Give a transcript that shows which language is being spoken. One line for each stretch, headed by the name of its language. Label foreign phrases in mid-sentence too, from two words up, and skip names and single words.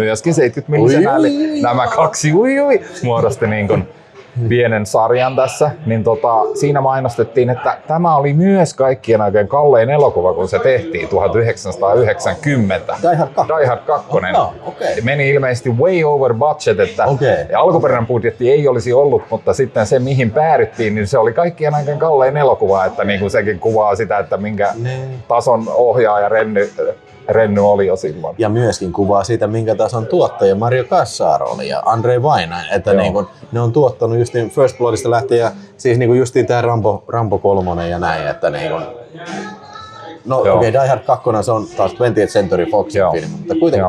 Finnish: Myöskin 70-millisenä, eli nämä kaksi muodosti niin kuin pienen sarjan tässä, niin siinä mainostettiin, että tämä oli myös kaikkien aikojen kallein elokuva, kun se tehtiin 1990. Die Hard 2. Die Hard 2. Okay. Meni ilmeisesti
English: way over budget,
Finnish: että alkuperäinen budjetti ei olisi ollut, mutta sitten se mihin päädyttiin, niin se oli kaikkien aikojen kallein elokuva, että niin kuin sekin kuvaa sitä, että minkä tason ohjaaja Renny oli jo silloin. Ja myöskin kuvaa siitä, minkä tason tuottaja Mario Kassar oli ja Andrei Vainain, että niin kun, ne on tuottanut justiin First Bloodista lähtien ja siis niin justiin tää Rambo 3 ja näin, että niin kun, Die Hard 2 se on taas 20th Century Foxin filmi, mutta kuitenkin.